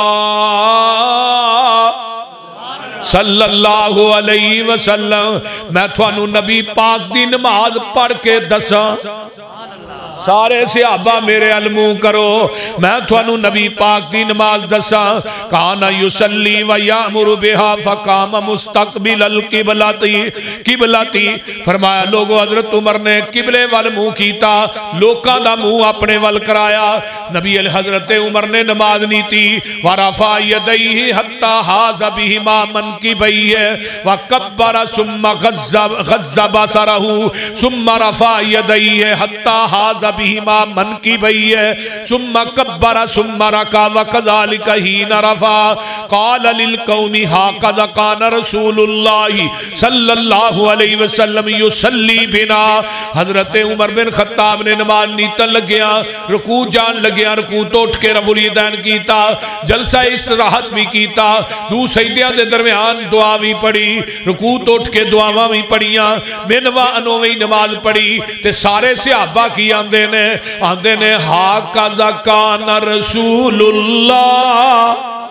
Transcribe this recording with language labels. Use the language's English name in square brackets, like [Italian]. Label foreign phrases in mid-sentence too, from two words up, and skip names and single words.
[Arabic] صلی اللہ علیہ وسلم، [Punjabi] میں تھوانو نبی پاک دی نماز پڑھ کے دساں، سارے صحابہ میرے علمو کرو، میں تھوانو نبی پاک دی نماز دساں، [Arabic] کانا یسلی و یامر بہا فقام مستقبل القبلتی، [Punjabi] فرمایا لوگو حضرت عمر نے قبلے وال منہ کیتا، لوکاں دا منہ اپنے وال کرایا، نبی حضرت عمر نے نماز نیتی، [Arabic] ورفع یدیہ حتی حاز بہما منکبیہ وکبر ثم غض بصرہ ثم رفع یدیہ حتی حاز بہما منکبیہ ثم کبر ثم رکع وکذالک حین رفع قال للقوم ہاکذا کان رسول اللہ صلی اللہ علیہ وسلم یصلی بنا، [Punjabi] حضرت عمر بن خطاب نے نماز نیتن لگیا، رکوع جان لگیا، رکوع تو اٹھ کے رفع الیدین کیتا، جلسہ استراحت بھی کیتا، دو سجدیاں دے درمیان دعا بھی پڑھی، رکوع تو اٹھ کے دعاواں بھی پڑھیاں، بنوا انویں نماز پڑھی، تے سارے صحابہ کی آندے نے [Arabic] ہاکذا کان رسول اللہ،